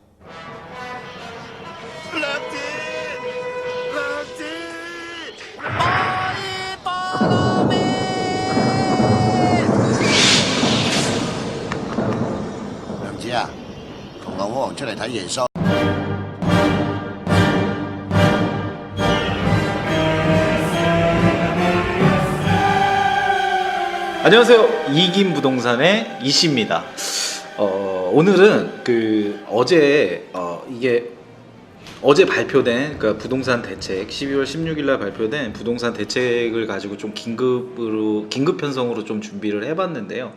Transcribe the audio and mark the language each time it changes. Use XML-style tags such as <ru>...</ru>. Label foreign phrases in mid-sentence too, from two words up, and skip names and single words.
<yue>娘子，娘子，娘子啊，同牛魔王出嚟睇耶穌。</yue> <ko>안녕하세요. 이김부동산의 이씨입니다. 오늘은 어제 발표된 부동산 대책 12월 16일날 발표된 부동산 대책을 가지고 좀 긴급 편성으로 좀 준비를 해봤는데요.</ko>